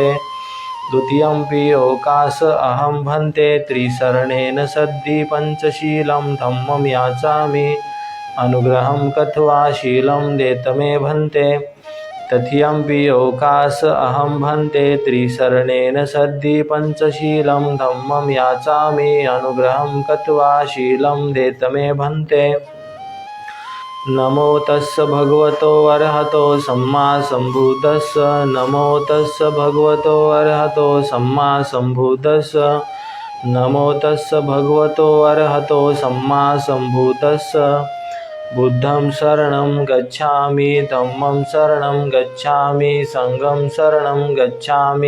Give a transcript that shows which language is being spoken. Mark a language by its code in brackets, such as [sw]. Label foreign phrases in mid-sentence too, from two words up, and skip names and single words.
[pi] द्वितीयंपि ओकास अहं भन्ते त्रिशरणेन सद्धि पंचशीलं धम्मं याचामि अनुग्रहं कत्वा शीलं देत मे भन्ते. तृतीयंपि ओकास अहं भन्ते त्रिशरणेन सद्धि पंचशीलं धम्मं याचामि अनुग्रहं कत्वा शीलं देत मे भन्ते. नमो तस्स भगवतो अरहतो सम्मा सम्बुद्धस्स. नमो तस्स भगवतो अरहतो सम्मा सम्बुद्धस्स. नमो तस्स भगवतो अरहतो सम्मा सम्बुद्धस्स. बुद्धं शरणं गच्छामि धम्मं शरणं गच्छामि संघं शरणं गच्छामि.